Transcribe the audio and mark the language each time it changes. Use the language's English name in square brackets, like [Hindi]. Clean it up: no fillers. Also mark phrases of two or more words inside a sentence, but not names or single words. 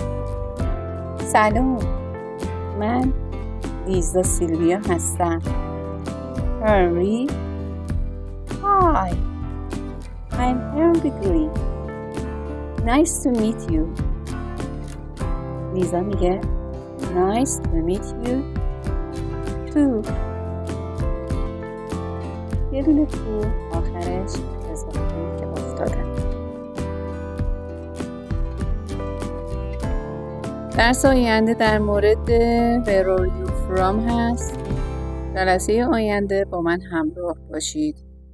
[Persian] سلام، من لیزا سیلویا هستم. [English] هنری Hi, I'm Henry Green. Nice to meet you. [Persian] لیزا میگه [English] Nice to meet you too. [Persian] یه دونه تو آخرش اضافه که افتادن. درس آینده در مورد [English] Where are you from [Persian] هست. جلسه آینده با من همراه باشید.